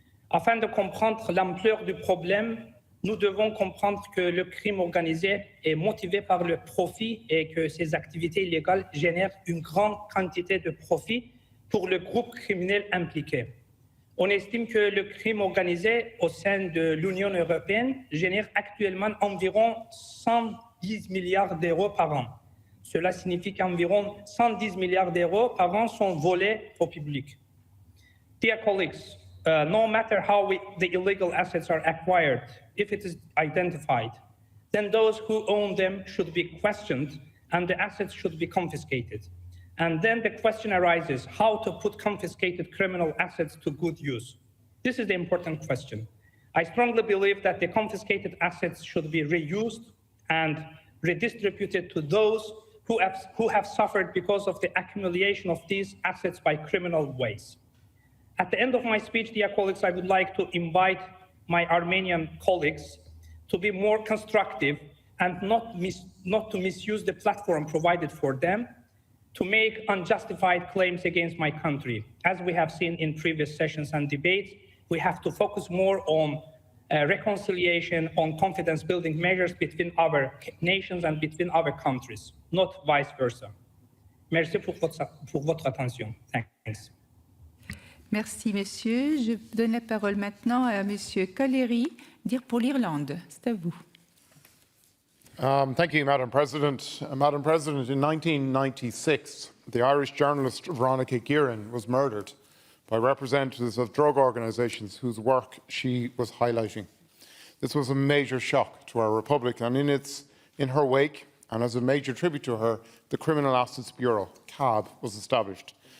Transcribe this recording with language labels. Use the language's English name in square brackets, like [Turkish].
[French] Afin de comprendre l'ampleur du problème, nous devons comprendre que le crime organisé est motivé par le profit et que ces activités illégales génèrent une grande quantité de profit pour le groupe criminel impliqué. On estime que le crime organisé au sein de l'Union européenne génère actuellement environ 110 milliards d'euros par an. Cela signifie qu'environ 110 milliards d'euros par an sont volés au public. [English] Dear colleagues, no matter how the illegal assets are acquired, if it is identified, then those who own them should be questioned and the assets should be confiscated. And then the question arises, how to put confiscated criminal assets to good use? This is the important question. I strongly believe that the confiscated assets should be reused and redistributed to those who have suffered because of the accumulation of these assets by criminal ways. At the end of my speech, dear colleagues, I would like to invite my Armenian colleagues to be more constructive and not to misuse the platform provided for them to make unjustified claims against my country. As we have seen in previous sessions and debates, we have to focus more on reconciliation, on confidence-building measures between our nations and between our countries, not vice versa. [French] Merci pour votre attention. [English] Thanks. [French] Merci, monsieur. Je donne la parole maintenant à monsieur Collery, pour l'Irlande. C'est à vous. [English] Thank you, Madam President. Madam President, in 1996, the Irish journalist Veronica Guerin was murdered by representatives of drug organisations whose work she was highlighting. This was a major shock to our republic, and in her wake, and as a major tribute to her, the Criminal Assets Bureau, CAB, was established.